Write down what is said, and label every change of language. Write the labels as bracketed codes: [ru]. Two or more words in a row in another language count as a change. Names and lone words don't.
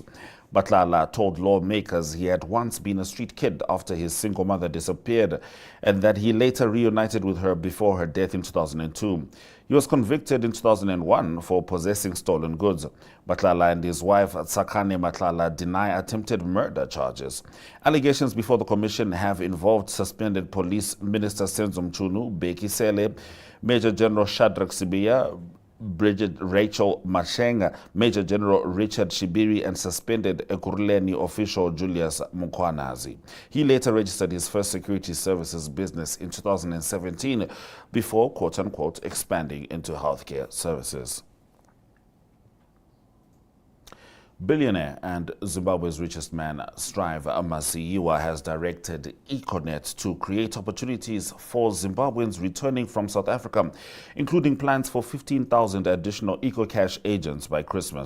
[en] Matlala told lawmakers he had once been a street kid after his single mother disappeared, and that he later reunited with her before her death in 2002. He was convicted in 2001 for possessing stolen goods. Matlala and his wife, Tsakane Matlala, deny attempted murder charges. Allegations before the commission have involved suspended Police Minister Senzo Mchunu, Beki Sele, Major General Shadrack Sibiya, Bridget Rachel Mashenga, Major General Richard Shibiri, and suspended Ekurhuleni official Julius Mukwanazi. He later registered his first security services business in 2017 before, quote-unquote, expanding into healthcare services. Billionaire and Zimbabwe's richest man, Strive Masiyiwa, has directed Econet to create opportunities for Zimbabweans returning from South Africa, including plans for 15,000 additional EcoCash agents by Christmas.